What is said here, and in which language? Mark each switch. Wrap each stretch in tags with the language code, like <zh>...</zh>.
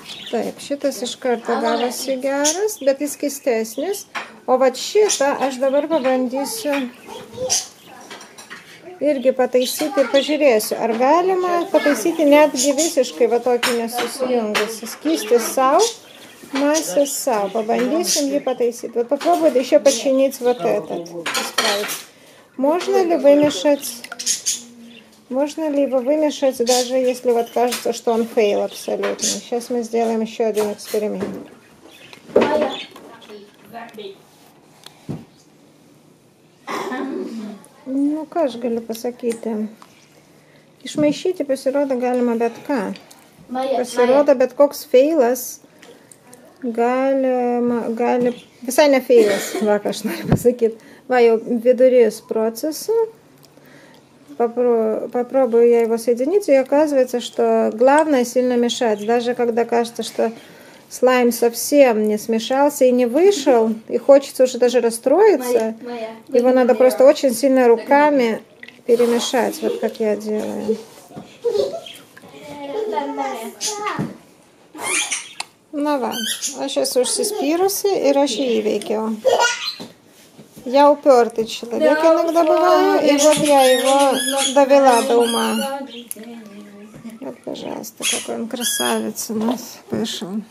<lt>Taip, šitas iš karto gavosi geras, bet jis keistesnis. O vat šitą aš dabar pabandysiu irgi pataisyti ir pažiūrėsiu, ar galima pataisyti netgi visiškai va tokį nesusijungusi. Skystis сау, масса сау. Побандисим ее потайсить.</lt> <ru>Вот попробуй еще починить вот этот. Исправить. Можно ли вымешать? Можно ли его вымешать, даже если вот кажется, что он фейл абсолютно? Сейчас мы сделаем еще один эксперимент.</ru> <lt>Nu, ką aš galiu pasakyti? Išmaišyti pasirodo galima bet ką. Pasirodo bet koks feilas gali... Visai ne feilas, va, ką aš noriu pasakyti. Va, jau vidurys процесса.</lt> <ru>Попробую я его соединить, и оказывается, что главное сильно мешать. Даже когда кажется, что слайм совсем не смешался и не вышел, и хочется уже даже расстроиться, его надо просто очень сильно руками перемешать, вот как я делаю.</ru> <lt>Nu va, aš esu užsispyrusi ir aš jį įveikiau.</lt> <ru>Я упертый человек иногда бываю, и вот я его довела до ума. Вот, пожалуйста, какой он красавец у нас вышел.</ru>